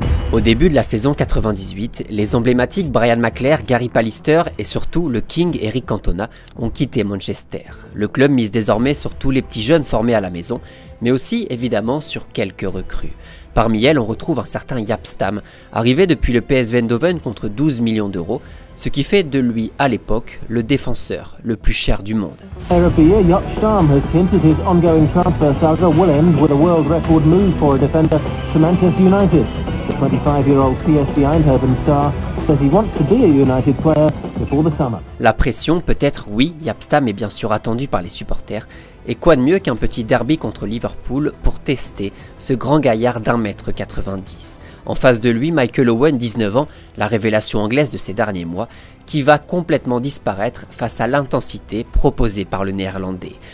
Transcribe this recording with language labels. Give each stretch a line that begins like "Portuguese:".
French: Au début de la saison 98, les emblématiques Brian McClair, Gary Pallister et surtout le King Eric Cantona ont quitté Manchester. Le club mise désormais sur tous les petits jeunes formés à la maison, mais aussi évidemment sur quelques recrues. Parmi elles, on retrouve un certain Jaap Stam, arrivé depuis le PSV Eindhoven contre 12 millions d'euros, ce qui fait de lui à l'époque le défenseur le plus cher du monde.
English: Jaap Stam has hinted his ongoing transfer saga will end with a world record move for a defender to Manchester United. The 25-year-old PSV Eindhoven star says he wants to be a United player before the summer.
French: La pression, peut-être oui, Jaap Stam est bien sûr attendu par les supporters, et quoi de mieux qu'un petit derby contre Liverpool pour tester ce grand gaillard d'1,90 m. En face de lui, Michael Owen, 19 ans, la révélation anglaise de ces derniers mois, qui va complètement disparaître face à l'intensité proposée par le néerlandais.